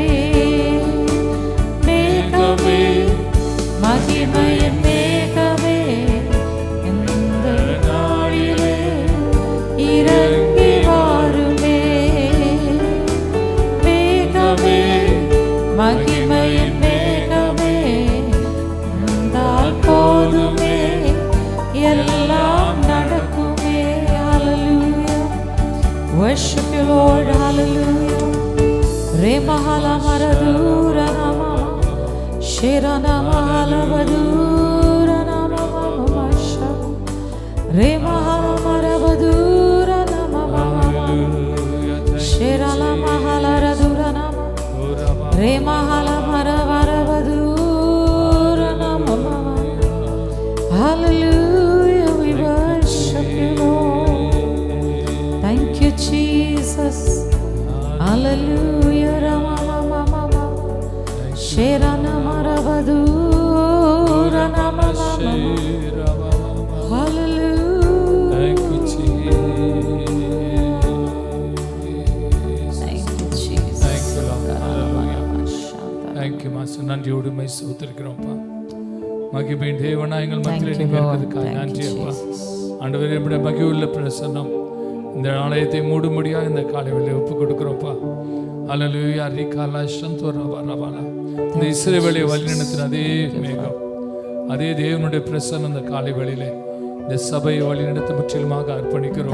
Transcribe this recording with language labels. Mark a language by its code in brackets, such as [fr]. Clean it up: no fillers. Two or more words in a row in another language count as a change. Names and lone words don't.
[ta] மேகமே, மகிமையின் மேகமே, இந்த நாளிலே இறங்கி வாருமே, மேகமே, மகிமையின் மேகமே, வந்தால் போதுமே, எல்லாம் நடக்குமே. [en] Hallelujah. Worship you Lord. Hallelujah. Re mahala maradura nama shera nama halavadura nama masha re mahala maravadura nama shera la mahala radura nama re mahala maravadura nama. Hallelujah. We worship you Lord. Thank you Jesus. Hallelujah. Rama mama mama shera nama ravadura nama mama. Hallelujah. Thank you Jesus. Thank you Jesus. Thank you Lord. Hallelujah. Thank you Master. [ta] நன்றியோடு மை ஸ்தோத்திரிக்கிறோம்ப்பா. மகிமையின் தேவனா எங்கள் மத்தியில் நீங்க இருக்கிறதுக்காக நன்றி அப்பா. ஆண்டவரே, நம்முடைய மகிழ்வுள்ள பிரசன்னம் இந்த ஆலயத்தை மூடும்படியாக இந்த காலைவேளையை ஒப்பு கொடுக்கிறோம்ப்பா. ஹல்லேலூயா. ரிகாலா சந்தோரவா ரவாலா. இந்த இஸ்ரவேலை வழிநடத்தின அதே மேகம், அதே தேவனுடைய பிரசன்னம் இந்த காலைவேளையிலே இந்த சபையை வழிநடத்த முற்றிலுமாக அர்ப்பணிக்கிறோம்.